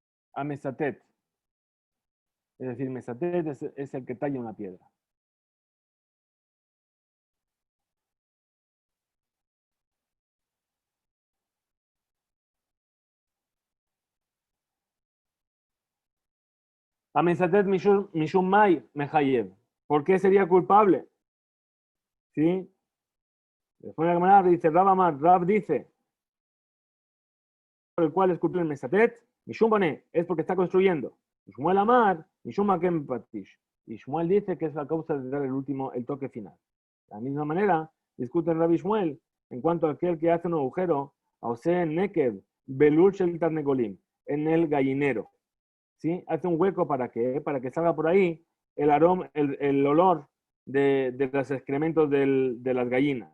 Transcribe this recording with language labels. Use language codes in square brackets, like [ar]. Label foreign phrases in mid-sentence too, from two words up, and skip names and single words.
[he] המסתת. [es] Es decir, mesatet es el que talla una piedra. [arc] המסתת משום מאי מחייב. [es] ¿Por qué sería culpable? ¿Sí? Después de la Gemara dice, Rab dice, por el cual es culpable el mesatet, [arc] משום בונה, [es] es porque está construyendo. [arc] שמואל אמר, משום מכה פטיש. [es] Y Shmuel dice que es la causa de dar el toque final. De la misma manera, discute Rabbi Shmuel en cuanto a aquel que hace un agujero, [he] עושה נקב, בלול של תרנגולים, [es] en el gallinero. ¿Sí? Hace un hueco para que salga por ahí el aroma, el olor de los excrementos de las gallinas.